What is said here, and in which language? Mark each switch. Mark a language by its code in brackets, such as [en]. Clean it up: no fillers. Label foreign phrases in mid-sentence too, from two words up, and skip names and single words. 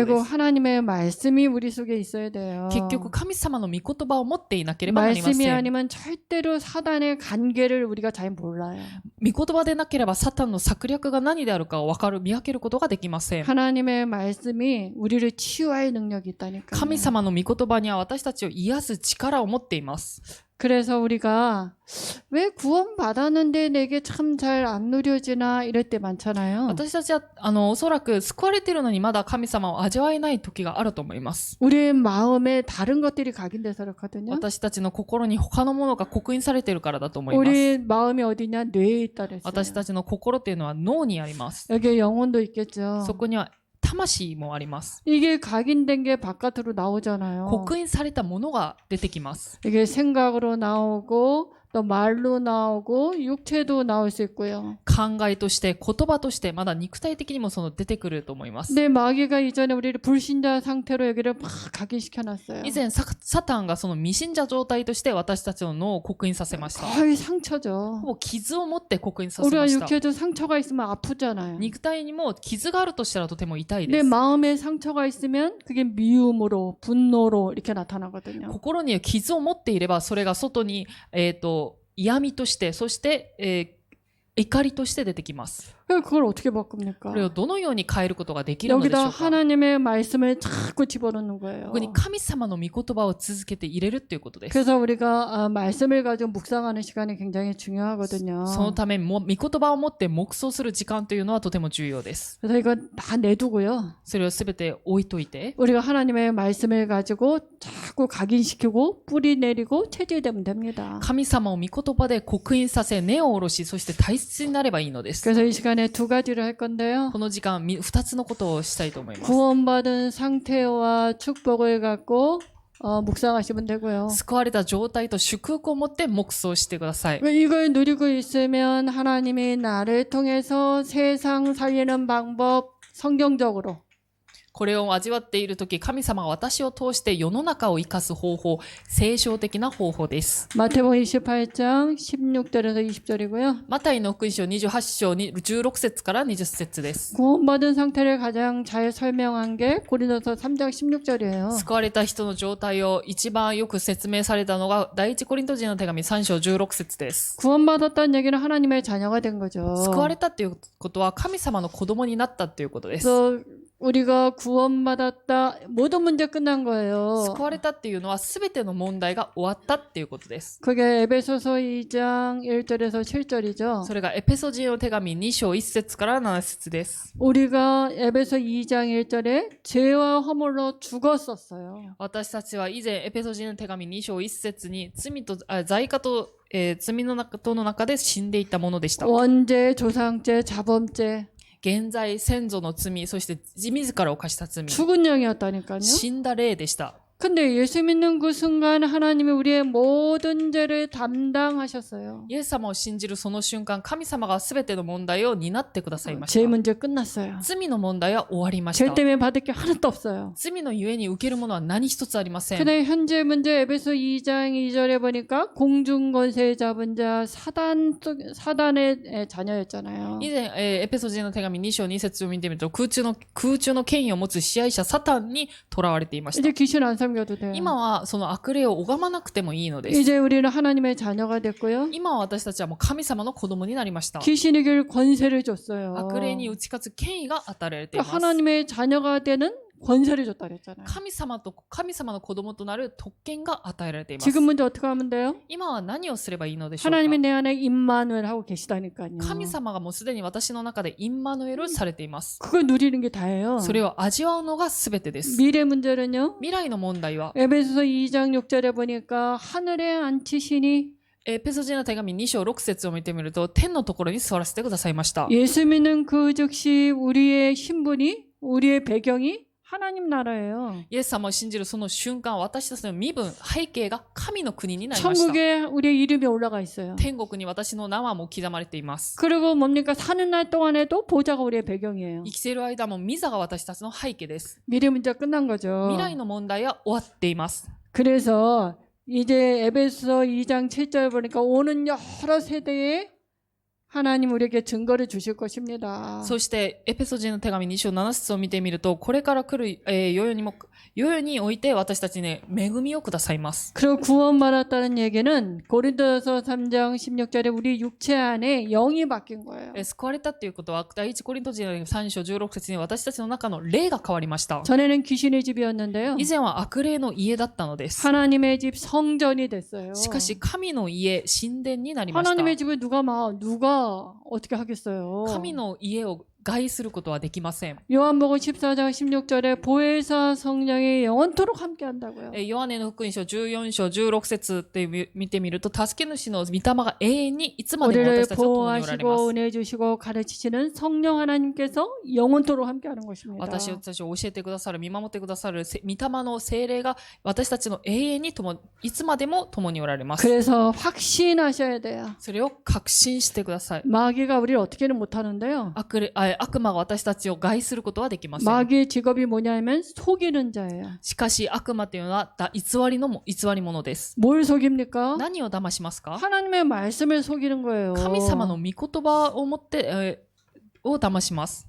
[ko] 결국 [ja] す。 [ko] 하나님의 말씀이 우리 속에 있어야 돼요. [ja] 結局神様の御言葉を持っていなければなりま [ko] 말씀이 [ja] せん。 [ko] 아니면 절대로 사단의 관계를 우리가 잘 몰라요. [ja] 御言葉でなければサタンの策略が何であるかを見分けることができません。 [ko] 하나님의 말씀이 우리를 치유할 능력이 있다니까요. [ja] 神様の御言葉には私たちを癒す力を持っています。 [ko] 그래서 우리가 왜 구원 받았는데 내게 참 잘 안 누려지나 이럴 때 많잖아요. [ja] 私たちはおそらく救われているのにまだ神様を味わえない時があると思います。 [ko] 우리의 마음에 다른 것들이 각인돼서 그렇거든요. [ja] 私たちの心に他のものが刻印されているからだと思います。 [ko] 우리 마음이 어디냐? 뇌에 있다 그랬어요. [ja] 私たちの心っていうのは脳にあります。 [ko] 여기에 영혼도 있겠죠. [ja] そこには魂もあります。 [ko] 이게 각인된 게 바깥으로 나오잖아요. [ja] 刻印されたものが出てきます。 [ko] 이게 생각으로 나오고 또 말로 나오고 육체도 나올 수 있고요. [ja] 考えとして言葉としてまだ肉体的にも出てくると思います。 [ko] 근데 마귀가 이전에 우리를 불신자 상태로 여기를 막 각인시켜놨어요. [ja] 以前サタンがその未信者状態として私たちの脳を刻印させました。 [ko] 거의 상처죠. [ja] ほぼ傷を持って刻印させ [ko] 우리가 [ja] ました。 [ko] 육체도 상처가 있으면 아프잖아요. [ja] 肉体にも傷があるとしたらとても痛い [ko] 내 [ja] です。 [ko] 마음에 상처가 있으면 그게 미움으로 분노로 이렇게 나타나거든요. [ja] 心に傷を持っていればそれが外に、嫌味として、そして、怒りとして出てきます。 [ko] 그걸 어떻게 바꿉니까? [ja] これをどのように変えることができるのでしょ [ko] 여기다 [ja] うか。 [ko] 하나님의 말씀을 자꾸 집어넣는 거예요. [ja] ここに神様の御言葉を続けて入れるということです。 [ko] 그래서 우리가 말씀을 가지고 묵상하는 시간이 굉장히 중요하거든요. [ja] そのため、御言葉を持って黙想する時間というのはとても重要です。 [ko] 그래서 이건 다 내두고요. [ja] それをすべて置いといて、 [ko] 우리가 하나님의 말씀을 가지고 자꾸 각인시키고 뿌리 내리고 체질되면 됩니다. [ja] 神様を御言葉で刻印させ、根を下ろし、そして体質になればいいのです。 [ko] 그래서 이 시간에 두 가지를 할 건데요. [ja] この時間、2つのことをしたいと思います。 [ko] 구원받은 상태와 축복을 갖고 묵상하시면 되고요. [ja] 救われた状態と祝福を持って黙想してください。 [ko] 이걸 누리고 있으면 하나님이 나를 통해서 세상 살리는 방법 성경적으로 [ja] これを味わっているとき、神様が私を通して世の中を生かす方法、聖書的な方法です。 [ko] 마태복음 28장 16절에서 20절이고요. [ja] マタイの福音書28章に16節から20節です。 [ko] 구원받은 상태를 가장 잘 설명한 게 고린도서 3장 16절이에요. [ja] 救われた人の状態を一番よく説明されたのが第一コリント人の手紙3章16節です。 [ko] 구원받았다는 얘기는 하나님의 자녀가 된 거죠. [ja] 救われたっていうことは神様の子供になったっていうことです。 [ko] 그래서 우리가 구원받았다. 모든 문제 끝난 거예요. [ja] 救われたっていうのは全ての問題が終わったっていうことです。 [ko] 그게 에베소서 2장 1절에서 7절이죠. [ja] それがエペソ人の手紙2章1節から7節です。 [ko] 우리가 에베소 2장 1절에 죄와 허물로 죽었었어요. [ja] 私たちは以前エペソ人の手紙2章1節に罪過と、罪の中で死んでいたものでした。 [ko] 원죄, 조상죄, 자범죄 [ja] 現在先祖の罪、そして自ら犯した罪、 [ko] 죽은 영이었다니까요. [ja] 死んだ霊でした。 [ko] 근데 예수 믿는 그 순간 하나님이 우리의 모든 죄를 담당하셨어요. [ja] イエス様を信じるその瞬間、神様が全ての問題を担ってくださいまし [ko] 죄 [ja] た。 [ko] 문제 끝났어요. [ja] 罪の問題は終わりまし [ko] 죄 [ja] た。 [ko] 때문에 받을 게 하나도 없어요. [ja] 罪のゆえに受けるものは何一つありません。 [ko] 근데 현재 문제 에베소 2장 2절에 보니까 공중권세 잡은 자 사단의 자녀였잖아요. [ja] 以前、エペソ人の手紙2章2節を見てみると、空中の権威を持つ支配者サタンに囚われていました。 [ko] 이제 귀신 안 섬겨도 돼요. [ja] 今はその悪霊を拝まなくてもいいのです。 [ko] 이제 우리는 하나님의 자녀가 됐고요. [ja] 今は私たちはもう神様の子供になりました。 [ko] 귀신이 길 권세를 줬어요. [ja] 悪霊に打ち勝つ権威が与えられています。 [ko] 하나님의 자녀가 되는 권세를 줬다 그랬잖아요. [ja] 神様の子供となる特権が与えられています。 [ko] 지금 문제 어떻게 하면 돼요? [ja] 今は何をすればいいのでしょうか。 [ko] 하나님이 내 안에 임마누엘 하고 계시다니까요. [ja] 神様がもうすでに私の中でインマヌエルされています。 [ko] 그걸 누리는 게 다예요. [ja] それを味わうのが全てです。 [ko] 미래 문제는요. [ja] 未来の問題は [ko] 에베소서 2장 6절에 보니까 하늘에 앉히시니 [ja] エペソ人の手紙2章6節を見てみると、天のところに座らせてくださいました。 [ko] 예수 믿는 그 즉시 우리의 신분이 우리의 배경이 하나님 나라예요. [ja] イエス様を信じるその瞬間、私たちの身分、背景が神の国になりました。 [ko] 천국에 우리의 이름이 올라가 있어요. [ja] 天国に私の名はもう刻まれています。 [ko] 그리고 뭡니까? 사는 날 동안에도 보좌가 우리의 배경이에요. [ja] 生きている間も御座が私たちの背景です。 [ko] 미래 문제 끝난 거죠. [ja] 未来の問題は終わっています。 [ko] 그래서 이제 에베소 2장 7절 보니까 오는 여러 세대에 하나님 우리에게 증거를 주실 것입니다. [ja] そして、エペソ人の手紙2章7節を見てみると、これから来る、世々において私たちに恵みをくださいます。 [ko] 그리고 구원받았다는 얘기는 고린도서 3장 16절에 우리 육체 안에 영이 바뀐 거예요. [ja] 救われたということは、第一コリント人の3章16節に私たちの中の霊が変わりました。 [ko] 전에는 귀신의 집이었는데요. [ja] 以前は悪霊の家だったのです。 [ko] 하나님의 집 성전이 됐어요. [ja] しかし、神の家、神殿になりました。 [ko] 하나님의 집을 누가 어떻게 하겠어요? [ja] 神の家を害することはできません。 [ko] 요한복음 14장 16절에 보혜사 성령이 영원토록 함께 한다고요. [ja] ヨハネの福音書14章16節って見てみると、助け主の御霊が永遠にいつまでも [ko] 우리를 [ja] 私たちと共におられま [ko] 보호하시고 [ja] す。 [ko] 은혜 주시고 가르치시는 성령 하나님께서 영원토록 함께 하는 것입니다. [ja] 私たちを教えてくださる、見守ってくださる御霊の聖霊が私たちの永遠にいつまでも共におられます。 [ko] 그래서 확신하셔야 돼요. [ja] それを確信してください。 [ko] 마귀가 우리를 어떻게는 못하는데요. [ja] 悪魔が私たちを害することはできません。 [ko] 마귀의 직업이 뭐냐면 속이는 자예요. [ja] しかし悪魔というのは偽り者です。 [ko] 뭘 속입니까? [ja] 何を騙しますか？ [ko] 하나님의 말씀을 속이는 거예요. [ja] 神様の御言葉を持って、を騙します。